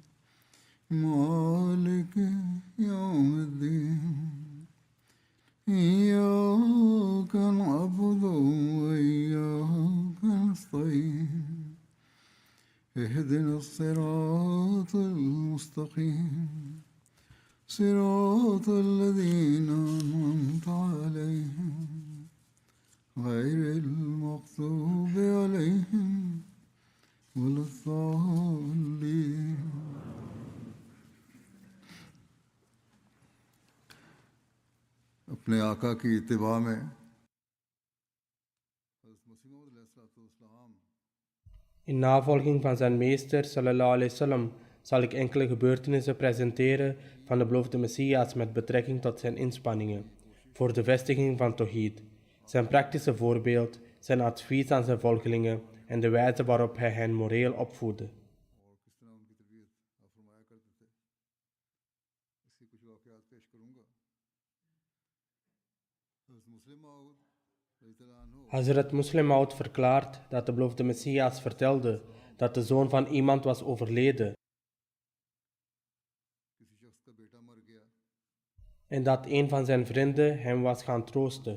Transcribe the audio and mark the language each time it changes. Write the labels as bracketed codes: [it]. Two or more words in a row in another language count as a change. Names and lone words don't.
[ar] مالك يوم الدين إياك نعبد وإياك نستعين اهدنا الصراط المستقيم صراط الذين أنعمت عليهم غير المغضوب عليهم ولا الضالين [ur] اپنے آقا کی اتباع میں [nl] In navolging van zijn meester, [ar] صلى الله عليه وسلم, [nl] zal ik enkele gebeurtenissen presenteren van de beloofde Messias met betrekking tot zijn inspanningen voor de vestiging van Tawhid, zijn praktische voorbeeld, zijn advies aan zijn volgelingen en de wijze waarop hij hen moreel opvoedde. Hazrat Muslim Maud verklaart dat de beloofde Messias vertelde dat de zoon van iemand was overleden en dat een van zijn vrienden hem was gaan troosten.